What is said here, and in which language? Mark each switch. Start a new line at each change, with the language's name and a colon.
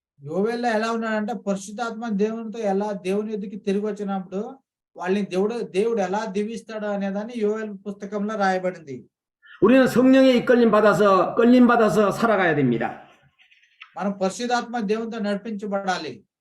Telugu: యోవేల్లో ఎలా ఉన్నాడంటే పరిశుద్ధాత్మ దేవునితో ఎలా దేవుని యుద్ధకి తిరిగి వచ్చినప్పుడు వాళ్ళని దేవుడు ఎలా దీవిస్తాడు అనేదాన్ని యోవేలు పుస్తకంలో రాయబడింది.
Korean: 우리는 성령에 끌림 받아서 살아가야 됩니다.
Telugu: మనం పరిశుద్ధాత్మ దేవునితో నడిపించబడాలి.